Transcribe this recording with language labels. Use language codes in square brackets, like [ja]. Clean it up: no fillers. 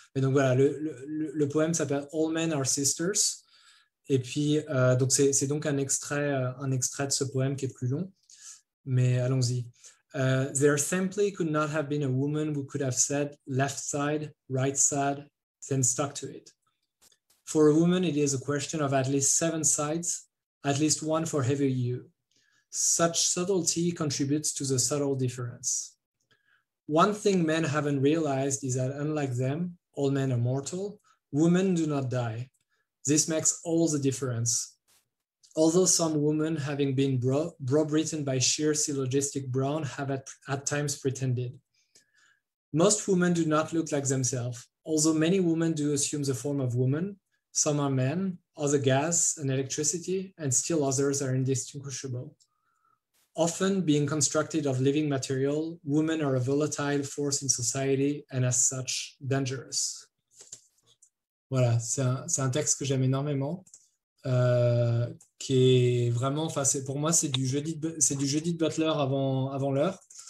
[fr] Mais donc voilà, le poème s'appelle All Men Are Sisters. Et puis, donc c'est donc un extrait de ce poème qui est plus long. Mais allons-y. [en] There simply could not have been a woman who could have said left side, right side, then stuck to it. For a woman, it is a question of at least 7 sides, at least one for heavy you. Such subtlety contributes to the subtle difference. One thing men haven't realized is that unlike them, all men are mortal, women do not die. This makes all the difference. Although some women, having been browbeaten by sheer syllogistic brawn, have at times pretended. Most women do not look like themselves, although many women do assume the form of woman. Some are men, other gas and electricity, and still others are indistinguishable. Often being constructed of living material, women are a volatile force in society and as such dangerous. [fr] Voilà, c'est un texte que j'aime énormément, qui est vraiment, enfin, pour moi, c'est du Judith Butler avant l'heure.